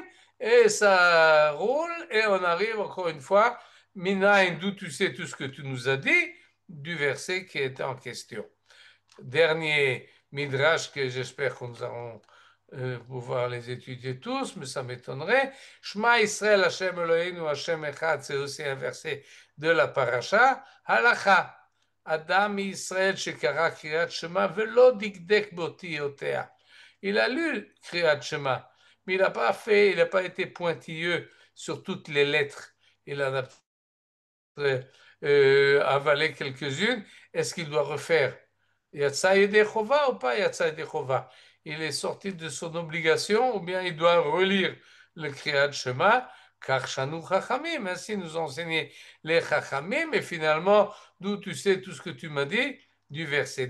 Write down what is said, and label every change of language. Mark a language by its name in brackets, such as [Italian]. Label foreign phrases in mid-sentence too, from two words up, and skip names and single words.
[French] Et ça roule, et on arrive encore une fois, Minaïn, d'où tu sais tout ce que tu nous as dit, du verset qui était en question. Dernier midrash que j'espère que nous allons pouvoir les étudier tous, mais ça m'étonnerait. [Hebrew] שמע ישראל השם אלוהינו השם אחד, [French] c'est aussi un verset de la paracha. [Hebrew] הלכה, אדם ישראל שקרא קריאת שמע ולא דקדק באותיותיה יצא. [French] Il a lu [Hebrew] קריאת שמע, [French] mais il n'a pas été pointilleux sur toutes les lettres. Il en a avalé quelques-unes. Est-ce qu'il doit refaire [Hebrew] יצא ידי חובה [French] ou pas [Hebrew] יצא ידי חובה? [French] Il est sorti de son obligation ou bien il doit relire le [Hebrew] קריאת שמע, [French] car [Hebrew] שנו חכמים, [French] ainsi nous enseigner les Chachamim, et finalement, d'où tu sais tout ce que tu m'as dit, du verset.